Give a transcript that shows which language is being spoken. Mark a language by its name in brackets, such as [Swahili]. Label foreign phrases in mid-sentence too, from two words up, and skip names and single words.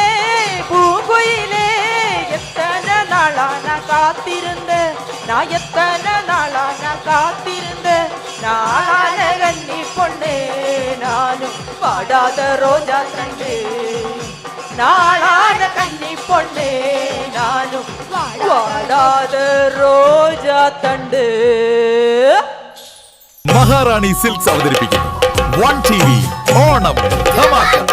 [Tamil] பூங்குயிலே எத்தனை நாளா நான் காத்திருந்தேன் நான் எத்தனை நாளா நான் காத்திருந்தேன் நாளான கண்ணி பொண்ணு நானும் பாடாத ரோஜா தண்டு நாளான கண்ணி பொண்ணு நானும் வாடாத ரோஜா തണ്ട്. [Malayalam] മഹാറാണി സിൽക്സ് അവതരിപ്പിക്കുന്നു വൺ ടി വി ഓണം ധമാക്ക.